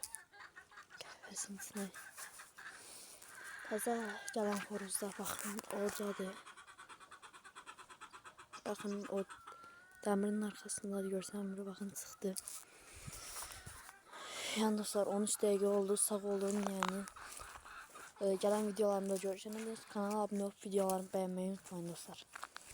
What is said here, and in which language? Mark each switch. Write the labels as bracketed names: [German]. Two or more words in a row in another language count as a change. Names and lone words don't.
[Azerbaijani] Qəfəsin içinə. Təzə gələn xoruzlar, baxın, oradadır. Baxın, o dəmirin arxasında da görsənmir, baxın, çıxdı. Yəni dostlar, 13 dəqiqə oldu, sağ olun, yəni. [Turkish] Gelen videolarımda görüşene dek kanala abone olup videolarımı beğenmeyi unutmayın dostlar.